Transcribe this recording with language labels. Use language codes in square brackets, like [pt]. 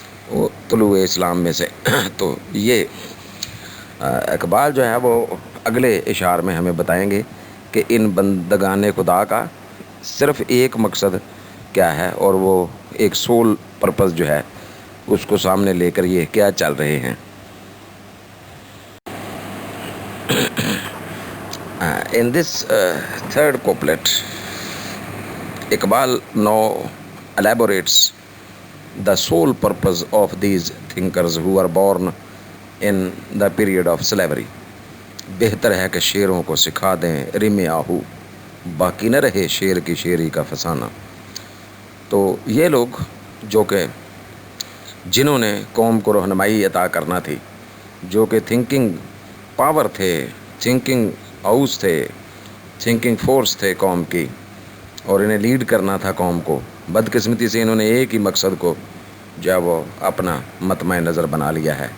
[ur] وہ طلوع اسلام میں سے. تو یہ اقبال جو ہے وہ اگلے اشعار میں ہمیں بتائیں گے کہ ان بندگان خدا کا صرف ایک مقصد کیا ہے، اور وہ ایک سول پرپس جو ہے اس کو سامنے لے کر یہ کیا چل رہے ہیں. [en] In this third couplet, Iqbal now elaborates the sole purpose of these thinkers who are born in the period of slavery. [ur] بہتر ہے کہ شیروں کو سکھا دیں رم آہو، باقی نہ رہے شیر کی شیری کا فسانہ. تو یہ لوگ جو کہ جنہوں نے قوم کو رہنمائی عطا کرنا تھی، جو کہ تھنکنگ پاور تھے، تھنکنگ ہاؤس تھے، تھنکنگ فورس تھے قوم کی، اور انہیں لیڈ کرنا تھا قوم کو، بدقسمتی سے انہوں نے ایک ہی مقصد کو جو ہے وہ اپنا مطمع نظر بنا لیا ہے.